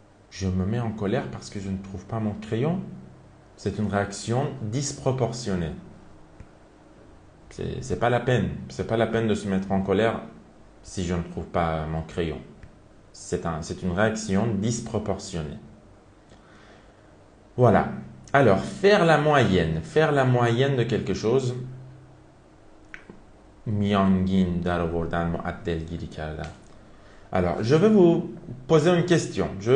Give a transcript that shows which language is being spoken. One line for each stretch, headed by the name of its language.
French: Je me mets en colère parce que je ne trouve pas mon crayon. C'est une réaction disproportionnée. C'est pas la peine. C'est pas la peine de se mettre en colère si je ne trouve pas mon crayon. C'est une réaction disproportionnée. Voilà. Alors, faire la moyenne de quelque chose.
Persian: میانگین در آوردن معدل گیری کردن.
French: Alors, je vais vous poser une question.